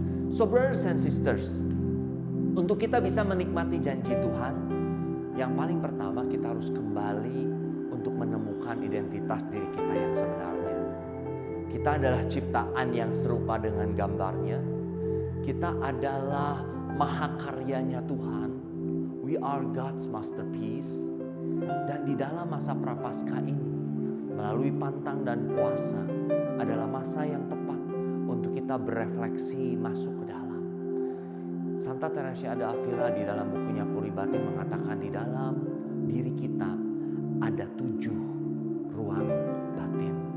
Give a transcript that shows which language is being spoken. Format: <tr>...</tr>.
<en>So brothers and sisters,</en> <id>untuk kita bisa menikmati janji Tuhan, yang paling pertama kita harus kembali untuk menemukan identitas diri kita yang sebenarnya. Kita adalah ciptaan yang serupa dengan gambarnya. Kita adalah mahakaryanya Tuhan.</id> <en>We are God's masterpiece.</en> <id>Dan di dalam masa prapaskah ini, melalui pantang dan puasa, adalah masa yang tepat untuk kita berefleksi masuk ke dalam. Santa Teresa de Avila di dalam bukunya Puri Batin mengatakan di dalam diri kita ada 7 ruang batin.</id>